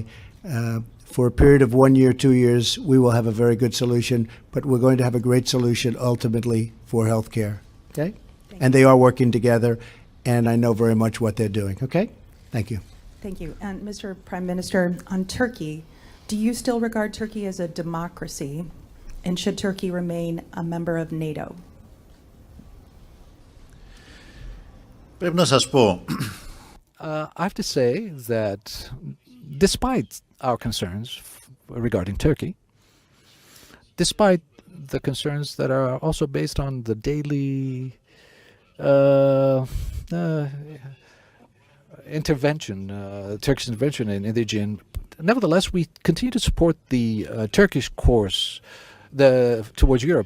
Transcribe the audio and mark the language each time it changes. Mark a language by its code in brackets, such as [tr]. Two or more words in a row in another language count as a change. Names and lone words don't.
[en] For a period of 1 year, 2 years, we will have a very good solution, but we're going to have a great solution ultimately for health care. Okay? And they are working together, and I know very much what they're doing. Okay? Thank you. Thank you. And Mr. Prime Minister, on Turkey, do you still regard Turkey as a democracy, and should Turkey remain a member of NATO? [el] Πρέπει να σας πω, [en] I have to say that despite our concerns regarding Turkey, despite the concerns that are also based on the daily Turkish intervention in the Aegean, nevertheless, we continue to support the Turkish course towards Europe.